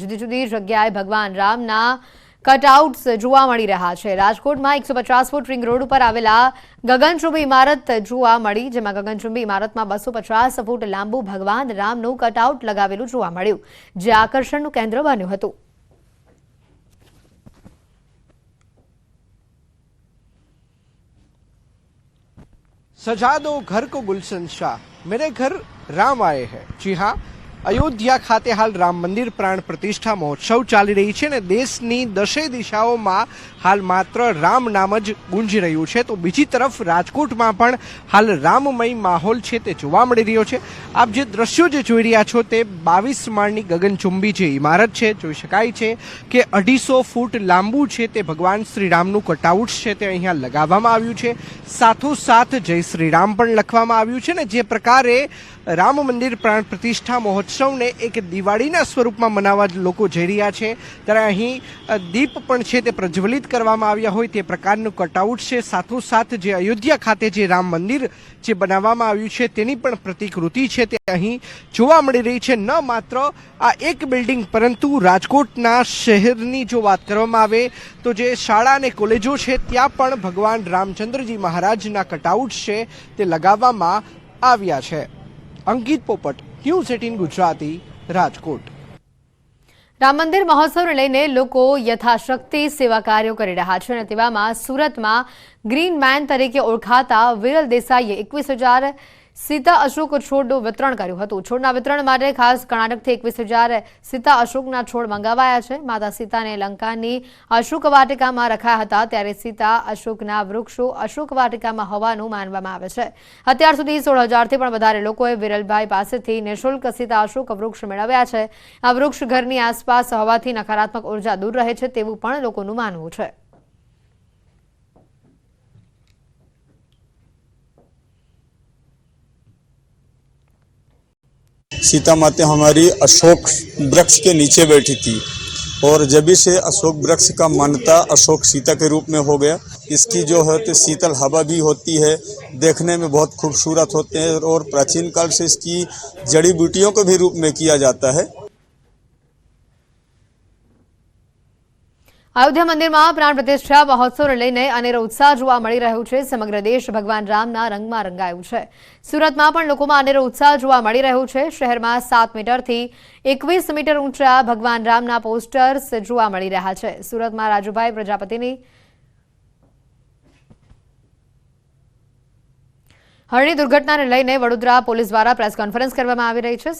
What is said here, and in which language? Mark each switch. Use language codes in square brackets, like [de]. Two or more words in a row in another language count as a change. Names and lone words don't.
[gu] જુદી જુદી જગ્યાએ ભગવાન રામના કટઆઉટ્સ જોવા મળી રહ્યા છે। રાજકોટમાં 150 ફૂટ રિંગ રોડ ઉપર આવેલા ગગનચુંબી ઇમારત જોવા મળી, જેમાં ગગનચુંબી ઇમારતમાં 250 ફૂટ લાંબુ ભગવાન રામનું કટઆઉટ લગાવેલું જોવા મળ્યું, જે આકર્ષણનું કેન્દ્ર બન્યું હતું। [hi] सजा दो घर को गुलशन शाह, मेरे घर राम आए हैं। जी हाँ, [gu] અયોધ્યા ખાતે હાલ રામ મંદિર પ્રાણ પ્રતિષ્ઠા મહોત્સવ ચાલી રહી છે ને દેશની દશે દિશાઓ હાલ માત્ર રામ નામ જ ગૂંજી રહ્યું છે, તો બીજી તરફ રાજકોટ માં પણ હાલ રામમય માહોલ છે તે જોવા મળી રહ્યો છે। આપ જે દૃશ્યો જે જોઈ રહ્યા છો તે 22 માળની ગગનચુંબી જે ઇમારત છે જોઈ શકાય છે કે 250 ફૂટ લાંબું છે તે ભગવાન શ્રીરામનું કટઆઉટ છે તે અહીંયા લગાવવામાં આવ્યું છે। સાથોસાથ જય શ્રીરામ પણ લખવામાં આવ્યું છે ને જે પ્રકારે રામ મંદિર પ્રાણ પ્રતિષ્ઠા મહોત્સવ ને એક દિવાળીના સ્વરૂપમાં મનાવવા લોકો જઈ રહ્યા છે, ત્યારે અહીં દીપ પણ છે તે પ્રજ્વલિત કરવામાં આવ્યા હોય તે પ્રકારનું કટઆઉટ છે। સાથોસાથ જે અયોધ્યા ખાતે જે રામ મંદિર જે બનાવવામાં આવ્યું છે તેની પણ પ્રતિકૃતિ છે તે અહીં જોવા મળી રહી છે। ન માત્ર આ એક બિલ્ડિંગ પરંતુ રાજકોટના શહેરની જો વાત કરવામાં આવે તો જે શાળા અને કૉલેજો છે ત્યાં પણ ભગવાન રામચંદ્રજી મહારાજના કટઆઉટ છે તે લગાવવામાં આવ્યા છે। अंकित पोपट, न्यूज़ 18 गुजराती, राजकोट। રામ મંદિર મહોત્સવને લઈને લોકો યથાશક્તિ સેવા કાર્યો કરી રહ્યા છે અને તેવામાં સુરતમાં ગ્રીન મેન તરીકે ઓળખાતા વિરલ દેસાઈએ 21,000 સીતા અશોક છોડનું વિતરણ કર્યું હતું। છોડના વિતરણ માટે ખાસ કર્ણાટકથી 21,000 સીતા અશોકના છોડ મંગાવાયા છે। માતા સીતાને લંકાની અશોક વાટિકામાં રખાયા હતા, ત્યારે સીતા અશોકના વૃક્ષો અશોક વાટિકામાં હોવાનું માનવામાં આવે છે। અત્યાર સુધી 16,000થી પણ વધારે લોકોએ વિરલભાઈ પાસેથી નિઃશુલ્ક સીતા અશોક વૃક્ષ મેળવ્યા છે। આ વૃક્ષ ઘરની આસપાસ હોવાથી નકારાત્મક ઉર્જા દૂર રહે છે તેવું પણ લોકોનું માનવું છે। [hi] सीता माता हमारी अशोक वृक्ष के नीचे बैठी थी और जब से अशोक वृक्ष का मान्यता अशोक सीता के रूप में हो गया। इसकी जो है तो शीतल हवा भी होती है, देखने में बहुत खूबसूरत होते हैं और प्राचीन काल से इसकी जड़ी बूटियों को भी रूप में किया जाता है। [gu] અયોધ્યા મંદિરમાં પ્રાણ પ્રતિષ્ઠા મહોત્સવને લઈને અનેરો ઉત્સાહ જોવા મળી રહ્યો છે। સમગ્ર દેશ ભગવાન રામના રંગમાં રંગાયું છે। સુરતમાં પણ લોકોમાં અનેરો ઉત્સાહ જોવા મળી રહ્યો છે। શહેરમાં 7 મીટરથી 21 મીટર ઊંચા ભગવાન રામના પોસ્ટર્સ જોવા મળી રહ્યા છે। સુરતમાં રાજુભાઈ પ્રજાપતિની હરણી દુર્ઘટનાને લઈને વડોદરા પોલીસ દ્વારા પ્રેસ કોન્ફરન્સ કરવામાં આવી રહી છે।